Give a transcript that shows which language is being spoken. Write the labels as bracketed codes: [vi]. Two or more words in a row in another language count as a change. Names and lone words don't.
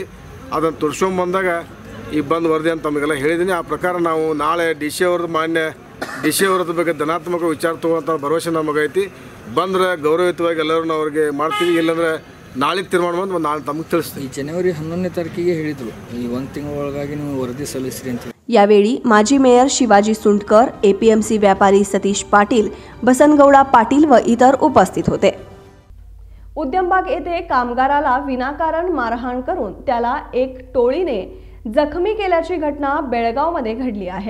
[kn] ಅದನ್ನು ತೋರಿಸ್ಕೊಂಬಂದಾಗ ಈಗ ಬಂದು ವರದಿ ಅಂತ ತಮಗೆಲ್ಲ ಹೇಳಿದ್ದೀನಿ। ಆ ಪ್ರಕಾರ ನಾವು ನಾಳೆ ಮಾನ್ಯ ಡಿ ಸಿ ಅವ್ರದ್ದು ಬಗ್ಗೆ ಧನಾತ್ಮಕ ವಿಚಾರ ತೊಗೊಳ್ಳೋಂಥ ಭರವಸೆ ನಮಗೈತಿ। ಬಂದರೆ ಗೌರವಯುತವಾಗಿ ಎಲ್ಲರೂ ನಾವು ಅವ್ರಿಗೆ ಮಾಡ್ತೀವಿ, ಇಲ್ಲಾಂದರೆ ನಾಳೆ ತೀರ್ಮಾನ ಬಂದು ನಾಳೆ ತಮಗೆ ತಿಳಿಸ್ತೀವಿ। ಈ ಜನವರಿ 11ನೇ ತಾರೀಕಿಗೆ ಹೇಳಿದರು ಈ 1 ತಿಂಗಳ ಒಳಗಾಗಿ ನೀವು ವರದಿ ಸಲ್ಲಿಸ್ರಿ ಅಂತ। [mr] यावेळी माजी मेयर शिवाजी सुंटकर, एपीएमसी व्यापारी सतीश पाटील, बसनगौडा पाटील व इतर उपस्थित होते। उद्यमबाग येथे कामगाराला विनाकारण मारहाण करून त्याला एक टोळीने जखमी केल्याची घटना बेळगावमध्ये घडली आहे।